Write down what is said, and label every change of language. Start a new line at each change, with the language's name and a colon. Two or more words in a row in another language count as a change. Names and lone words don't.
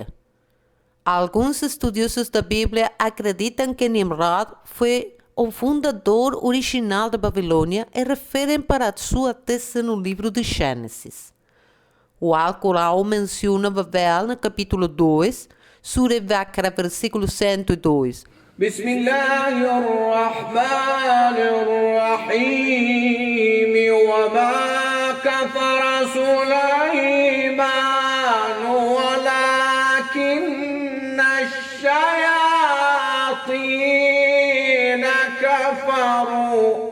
Portuguese: Alguns estudiosos da Bíblia acreditam que Nimrod foi o fundador original da Babilônia e referem para sua tese no livro de Gênesis. O Alcorão menciona Babel no capítulo 2, Sura Al-Baqarah, versículo 102.
Arabic: بسم الله الرحمن الرحيم وما كفر سليمان ولكن الشياطين كفروا